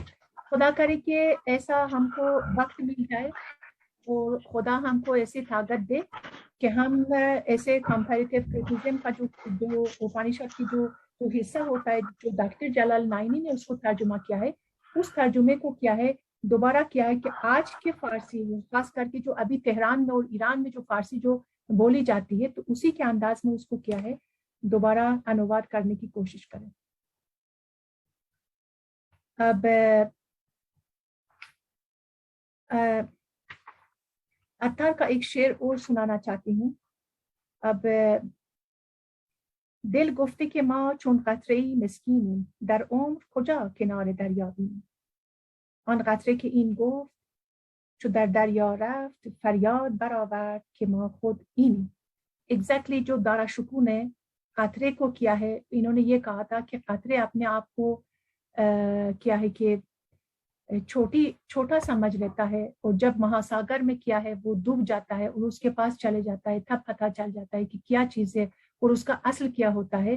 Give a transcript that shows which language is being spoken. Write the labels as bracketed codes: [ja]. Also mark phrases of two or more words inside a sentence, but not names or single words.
[ur] خدا کرے کہ ایسا ہم کو وقت مل جائے اور خدا ہم کو ایسی طاقت دے کہ ہم ایسے [en] comparative criticism [ur] کا جو اپنشد کی جو حصہ ہوتا ہے جو ڈاکٹر جلال نائینی نے اس کو ترجمہ کیا ہے اس ترجمے کو کیا ہے دوبارہ کیا ہے کہ آج کے فارسی میں خاص کر کے جو ابھی تہران میں اور ایران میں جو فارسی جو بولی جاتی ہے تو اسی کے انداز میں اس کو کیا ہے دوبارہ انواد کرنے کی کوشش کریں. اب عطار کا ایک شعر اور سنانا چاہتی ہوں. [fa] اب دل گفته که ما چون قطره‌ای مسکینیم در عمر کجا کنار دریا بینیم. آن قطره که این گفت چو در دریا رفت فریاد برآورد که ما خود اینیم. [ur] ایگزیکٹلی جو دارا شکون ہے قطرے کو کیا ہے انہوں نے یہ کہا تھا کہ قطرے اپنے آپ کو کیا ہے کہ چھوٹا سمجھ لیتا ہے اور جب مہاساگر میں کیا ہے وہ ڈوب جاتا ہے اور اس کے پاس چلے جاتا ہے تب پتہ چل جاتا ہے کہ کیا چیز ہے اور اس کا اصل کیا ہوتا ہے.